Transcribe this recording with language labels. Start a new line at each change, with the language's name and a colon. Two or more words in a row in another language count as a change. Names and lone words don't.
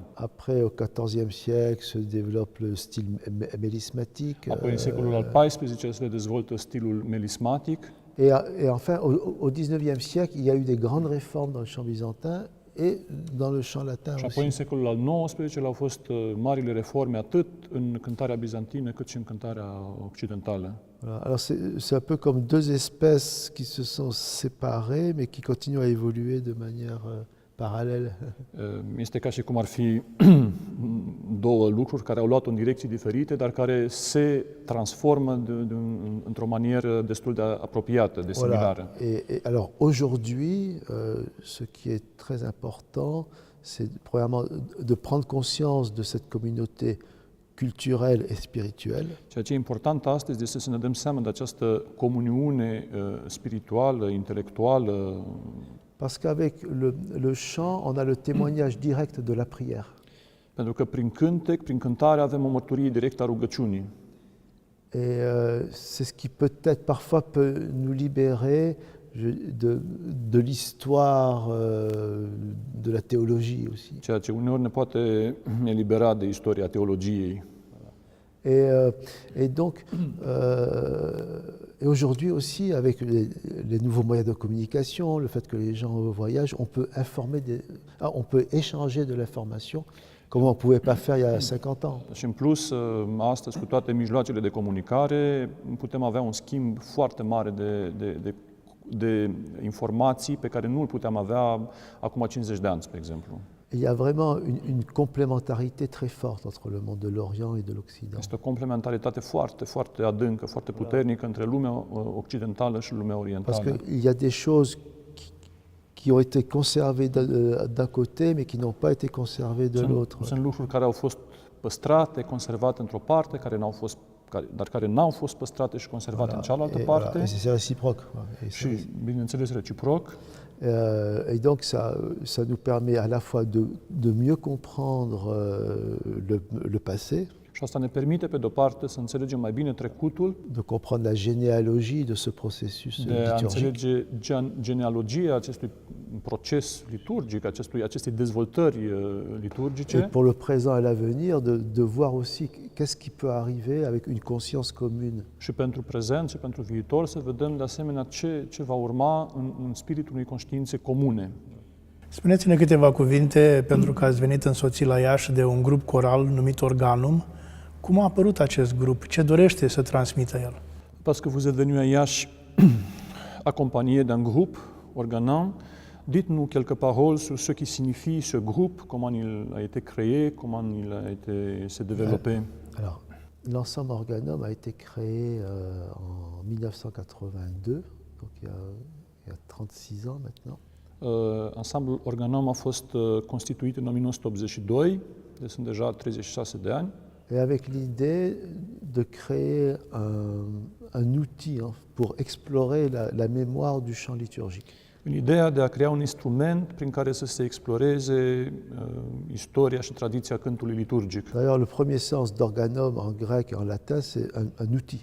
French: Après, au XIVe siècle, se développe le style mélismatique.
Romanian: Apoi în secolul al XIV se dezvoltă stilul melismatic.
French: Et enfin, au XIXe siècle, il y a eu des grandes réformes dans le chant byzantin et dans le chant latin și aussi.
Romanian: apoi în secolul al XIX au fost marile reforme atât în cântarea bizantină cât și în cântarea occidentală.
French: Voilà. Alors c'est un peu comme deux espèces qui se sont séparées mais qui continuent à évoluer de manière paralele.
Romanian: Este ca și cum ar fi două lucruri care au luat-o în direcții diferite, dar care se transformă într-o manieră destul de apropiată, de similară.
French: Voilà. Et alors aujourd'hui, ce qui est très important, c'est premièrement de prendre conscience de cette communauté culturelle et spirituelle.
Romanian: Ceea ce e important astăzi este să ne dăm seama de această comuniune spirituală, intelectuală.
French: Parce qu'avec le chant, on a le témoignage direct de la prière.
Romanian: Pentru că prin cântec, prin cântare avem o mărturie directă a rugăciunii.
French: Et c'est ce qui peut-être parfois peut nous libérer de l'histoire, de la théologie aussi.
Romanian: Ceea ce uneori ne poate elibera de istoria teologiei.
French: Et donc, et aujourd'hui aussi, avec les nouveaux moyens de communication, le fait que les gens voyagent, on peut on peut échanger de l'information comme on ne pouvait pas faire il y a 50 ans.
Romanian: Și în plus, astăzi, cu toate mijloacele de comunicare, putem avea un schimb foarte mare de informații pe care nu îl puteam avea acum 50 de ani, spre exemplu.
French: Il y a vraiment une complémentarité très forte entre le monde de l'Orient et de l'Occident.
Romanian: Este o complementaritate foarte, foarte adâncă, foarte puternică între lumea occidentală și lumea orientală.
French: Parce qu'il y a des choses qui ont été conservées d'un côté, mais qui n'ont pas été conservées de l'autre.
Romanian: Sunt lucruri care au fost păstrate, conservate într-o parte, dar care n-au fost păstrate și conservate în cealaltă parte.
French: Et c'est réciproque.
Romanian: Și, bineînțeles, reciproc.
French: Et donc ça nous permet à la fois de mieux comprendre le passé,
Romanian: și asta ne permite, pe de-o parte, să înțelegem mai bine trecutul,
French: de comprendre la généalogie de ce processus liturgique.
Romanian: De a înțelege genealogia acestui proces liturgic, acestei dezvoltări liturgice.
French: Et pour le présent et l'avenir, de voir aussi qu'est-ce qui peut arriver avec une conscience commune.
Romanian: Și pentru prezent și pentru viitor să vedem de asemenea ce va urma în spiritul unei conștiințe comune. Spuneți-ne câteva cuvinte, pentru că ați venit însoțit la Iași de un grup coral numit Organum. Cum a apărut acest grup? Ce dorește să transmită el?
French: Parce que vous êtes venu à Iași accompagné d'un groupe, Organum. Dites-nous quelques paroles sur ce qui signifie ce groupe, comment il a été créé, comment il a s'est développé. Alors, l'ensemble Organum a été créé en 1982, donc il y a 36 ans maintenant.
Romanian: Ensemblul Organum a fost constituit în 1982, deci sunt deja 36 de ani.
French: et avec l'idée de créer un outil pour explorer la mémoire du chant liturgique.
Romanian: În ideea de a crea un instrument prin care să se exploreze istoria și tradiția cântului liturgic.
French: D'ailleurs, le premier sens d'organum en grec et en latin, c'est un outil.